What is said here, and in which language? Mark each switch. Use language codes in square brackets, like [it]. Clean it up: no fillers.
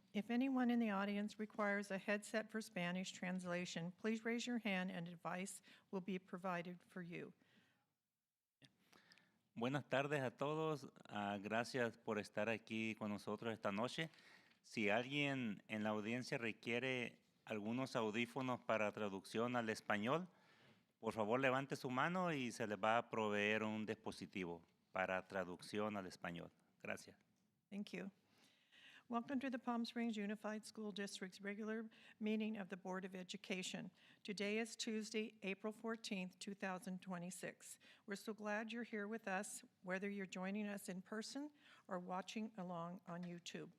[en] If anyone in the audience requires a headset for Spanish translation, please raise your hand and a device will be provided for you. [es] Buenas tardes a todos. Gracias por estar aquí con nosotros esta noche. Si alguien en la audiencia requiere algunos audífonos para traducción al español, por favor levante su mano y se les va a proveer un dispositivo para traducción al español. Gracias. [en] Thank you. Welcome to the Palm Springs Unified School District's regular meeting of the Board of Education. Today is Tuesday, April 14th, 2026. We're so glad you're here with us, whether you're joining us in person or watching along on YouTube.